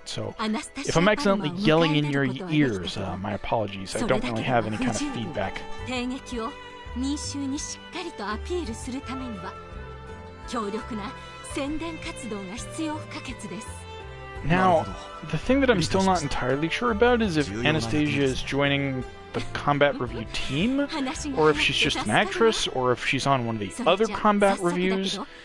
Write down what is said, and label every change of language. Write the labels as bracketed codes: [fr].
[en] So, if I'm accidentally yelling in your ears, my apologies. I don't really have any kind of feedback. [ja] 帝劇を民衆にしっかりとアピールするためには、強力な宣伝活動が必要不可欠です。 [en] Now, the thing that I'm still not entirely sure about is if Anastasia is joining the combat review team, or if she's just an actress, or if she's on one of the other combat reviews.